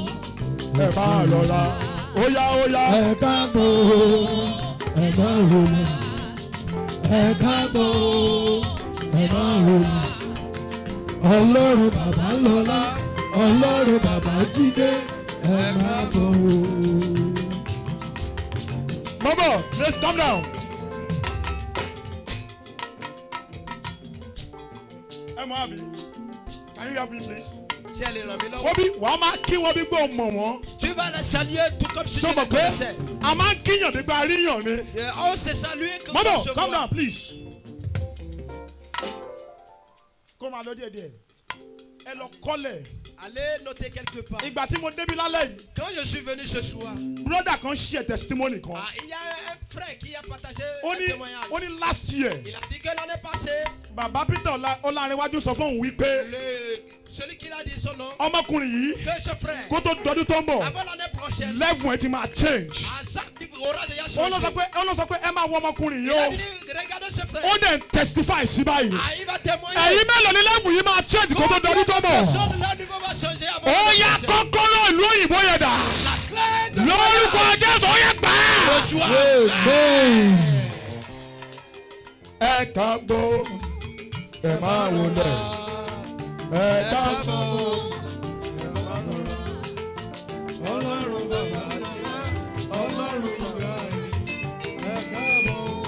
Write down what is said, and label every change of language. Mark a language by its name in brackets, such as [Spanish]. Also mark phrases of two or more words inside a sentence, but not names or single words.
[Yoruba] Ẹ máa rọra. Ó yá ó yá. Ẹ káàbọ̀ o, ẹ máa rọra. Ẹ káàbọ̀ o, ẹ máa rọra. Ọlọ́run bàbá lọ́lá, Ọlọ́run bàbá jídé, ẹ máa bọ̀ o. [English] Momo, please calm down. [Yoruba] Ẹ mọ àbí. [English] Can you help me please? [French] Si elle est ramenée là. [Yoruba] Wọ́n bí wàá máa kí wọ́n bí gbọ́ mọ̀ wọ́n. [French] Tu vas la saluer tout comme si tu [Yoruba] Sọ [French] les [Yoruba] ma pé [French] connaissais. [Yoruba] a máa ń kíyàn nígbà ríyàn ni. [French] On s'est salué quand on se [English] Mọ́dọ̀ come [French] voit. [English] down please. [Yoruba] Kó máa lọ díẹ̀ díẹ̀. Ẹ lọ kọ́lẹ̀. [French] Allez noter quelque part. [Yoruba] Ìgbà tí mo débí lálẹ́ yìí. [French] Quand je suis venu ce soir, [Yoruba] Broda kan [English] share testimony [Yoruba] kan. [French] il y a un frère qui a partagé [Yoruba] Ó [French] un [Yoruba] ní [French] témoignage. [Yoruba] ó ní [English] last year. [French] Il a dit que l'année passée, [Yoruba] Bàbá Peter Ọlárinwájú sọ fún òun wípé [French] celui qui a dit son nom, [Yoruba] ọmọkùnrin yìí [French] que ce frère, [Yoruba] kó tó dọdún tó ń bọ̀ [French] avant l'année prochaine, [Yoruba] level ẹ̀ ti máa change. [French] à chaque niveau, aura déjà [Yoruba] Ó lọ [French] changé. [Yoruba] sọ pé ẹ máa wọ ọmọkùnrin [French] Il [Yoruba] yìí [French] a [Yoruba] o. [French] dit, regardez ce frère. [Yoruba] Ó dẹ̀ testify sí báyìí. [French] Il va témoigner. [Yoruba] Ẹ̀yin mélòó ni level yìí máa change kó tó dọdún tó bọ̀. [French] Personne, leur niveau va changer avant [Yoruba] Ó [French] l'année [Yoruba] yá [French] prochaine. [Yoruba] kọ́kọ́rọ́ ìlú òyìnbó yẹn dà. [French] La clé de [Yoruba] Lórúkọ Jésù ó yẹ gbà. [French] ce soir. [Yoruba] Ẹ ká gbó ẹ máa wọlé. Ẹ ká gbó. Ọlọ́run bàbá lọ́lá, Ọlọ́run bàbá ẹ káàbọ̀,